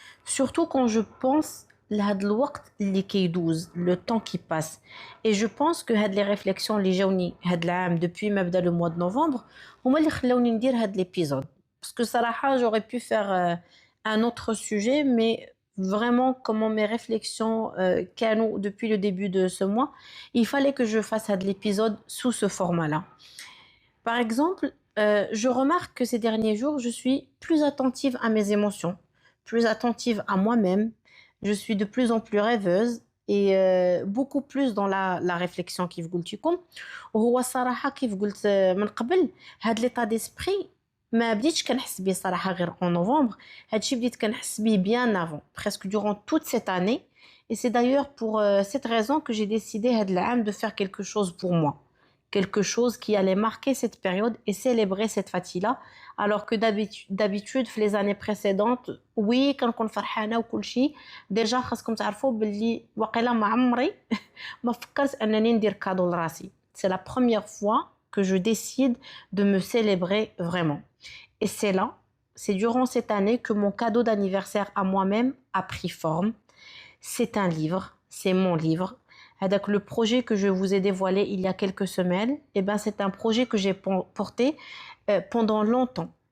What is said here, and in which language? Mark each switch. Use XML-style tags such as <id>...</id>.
<fr>surtout quand je pense لهاد الوقت اللي كيدوز le temps qui passe et je pense que هاد les réflexions</fr> <ar>اللي جاوني هاد العام</ar> <fr>depuis ما بدا le mois de novembre هما اللي خلاوني ندير هاد l'épisode parce que صراحة j'aurais pu faire un autre sujet mais vraiment comment mes réflexions كانوا depuis le début de ce mois il fallait que je fasse هاد l'épisode sous ce format-là. Par exemple, je remarque que ces derniers jours, je suis plus attentive à mes émotions, plus attentive à moi-même. Je suis de plus en plus rêveuse et beaucoup plus dans la réflexion كيف قلت لكم.</fr> <ar>وهو الصراحة كيف قلت من قبل هاد l'état d'esprit ما بديتش كنحس بيه صراحة غير en novembre. هادشي بديت كنحس بيه</ar> <fr>bien avant, presque durant toute cette année. Et c'est d'ailleurs pour cette raison que j'ai décidé هاد العام de faire quelque chose pour moi. Quelque chose qui allait marquer cette période et célébrer cette fatigue-là. Alors que d'habitude, les années précédentes, oui, quand on</fr> <ar>فرحانة وكل شيء, déjà خاصكم تعرفوا باللي واقيلا ما عمري ما فكرت أنني ندير كادو لراسي.</ar> <fr>C'est la première fois que je décide de me célébrer vraiment. Et c'est là, c'est durant cette année que mon cadeau d'anniversaire à moi-même a pris forme. C'est un livre, c'est mon livre. Donc, le projet que je vous ai dévoilé il y a quelques semaines, eh ben, c'est un projet que j'ai porté pendant longtemps.</fr>